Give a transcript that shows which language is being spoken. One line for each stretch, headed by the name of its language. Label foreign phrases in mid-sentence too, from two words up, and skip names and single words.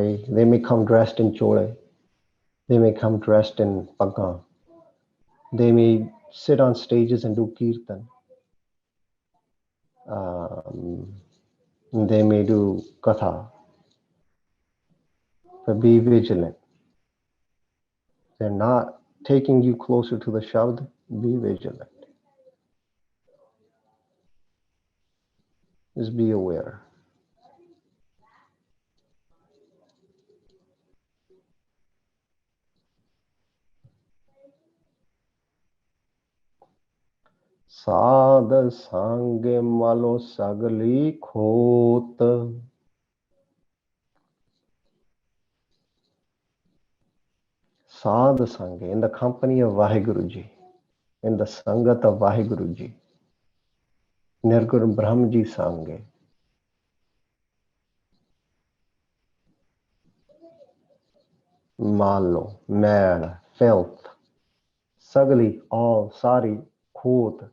English: They may come dressed in chole, they may come dressed in pagga, they may sit on stages and do kirtan, they may do katha, but be vigilant, they're not taking you closer to the Shabd, be vigilant, just be aware।
Punjabi: ਸਾਧ ਸੰਗ ਮਲੋ ਸਗਲੀ ਖੋਟ। ਸਾਧ ਸੰਗਾ,
English: in the company of Vaheguru Ji, in the Sangat of Vaheguru Ji,
Punjabi: ਨਿਰਗੁਣ ਬ੍ਰਹਮ ਜੀ ਸੰਗਾ,
English: Malo, Mad, filth, Sagli, all, Sari, Khot.